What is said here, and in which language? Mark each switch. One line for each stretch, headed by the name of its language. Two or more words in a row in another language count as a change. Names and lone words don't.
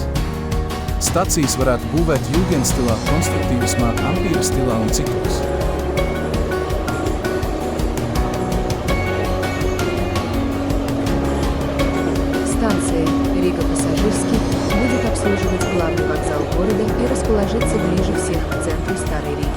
Latvian: Stacijas varētu būvēt jugendstilā, constructivismā, ampīra stilā un citos.
Russian: Станция Рига Пассажирский будет обслуживать главный вокзал города и расположиться ближе всех к центру Старой Риги.